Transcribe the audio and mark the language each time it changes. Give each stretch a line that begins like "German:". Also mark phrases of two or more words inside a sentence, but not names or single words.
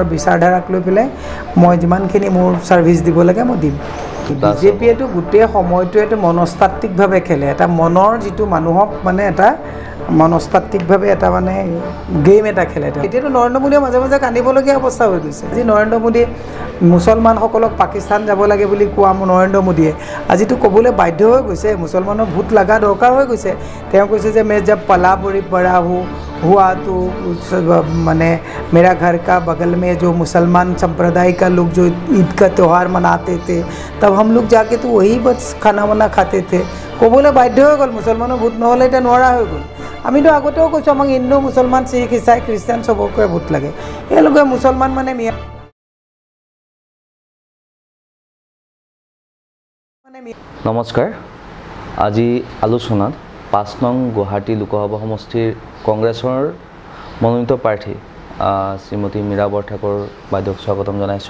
Assamese: বিচাৰধাৰাক লৈ পেলাই মই যিমানখিনি মোৰ ছাৰ্ভিচ দিব লাগে মই দিম বিজেপিয়েতো গোটেই সময়টোৱেতো মনস্তাত্ত্বিকভাৱে খেলে এটা মনৰ যিটো মানুহক মানে এটা মনস্তাত্ত্বিকভাৱে এটা মানে গেম এটা খেলে এতিয়াতো নৰেন্দ্ৰ মোদীয়ে মাজে মাজে কান্দিবলগীয়া অৱস্থা হৈ গৈছে যি নৰেন্দ্ৰ মোদী মুছলমানসকলক পাকিস্তান যাব লাগে বুলি কোৱা নৰেন্দ্ৰ মোদীয়ে আজিতো ক'বলৈ বাধ্য হৈ গৈছে মুছলমানৰ ভোট লগা দৰকাৰ হৈ গৈছে তেওঁ কৈছে যে
Hindi: मैं जब पला बड़ा हुआ तो माने मेरा घर का बगल में जो मुसलमान संप्रदाय का लोग जो ईद का त्यौहार मनाते थे तब हम लोग जाके तो वही बस खाना वाना खाते थे
Assamese: ক'বলৈ বাধ্য হৈ গ'ল মুছলমানৰ ভোট নহ'লে এতিয়া নোৱাৰা হৈ গ'ল আমিতো আগতেও কৈছোঁ আমাক হিন্দু মুছলমান শিখ ইছাই খ্ৰীষ্টান চবকে ভোট লাগে এওঁলোকে মুছলমান মানে নমস্কাৰ আজি আলোচনাত 5 নং গুৱাহাটী লোকসভা সমষ্টিৰ কংগ্ৰেছৰ মনোনীত প্ৰাৰ্থী শ্ৰীমতী মীৰা বৰঠাকুৰ বাইদেউক স্বাগতম জনাইছোঁ